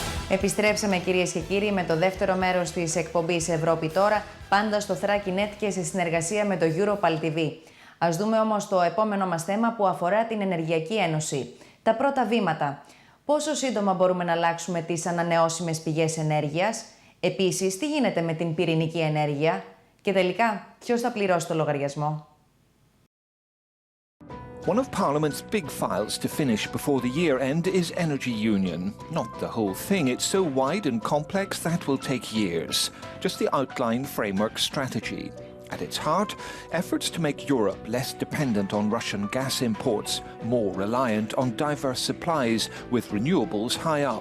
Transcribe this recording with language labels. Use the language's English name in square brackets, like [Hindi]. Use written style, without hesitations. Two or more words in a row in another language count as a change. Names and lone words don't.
[Greek] Επιστρέψαμε κυρίες και κύριοι με το δεύτερο μέρος της εκπομπής Ευρώπη Τώρα, πάντα στο Thrakinet και σε συνεργασία με το Europal TV. Ας δούμε όμως το επόμενο μας θέμα που αφορά την Ενεργειακή Ένωση. Τα πρώτα βήματα. Πόσο σύντομα μπορούμε να αλλάξουμε τις ανανεώσιμες πηγές ενέργειας? Επίσης, τι γίνεται με την πυρηνική ενέργεια? Και τελικά, ποιος θα πληρώσει το λογαριασμό? [English] One of Parliament's big files to finish before the year end is Energy Union. Not the whole thing, it's so wide and complex that will take years. Just the outline framework strategy. At its heart, efforts to make Europe less dependent on Russian gas imports, more reliant on diverse supplies with renewables high up.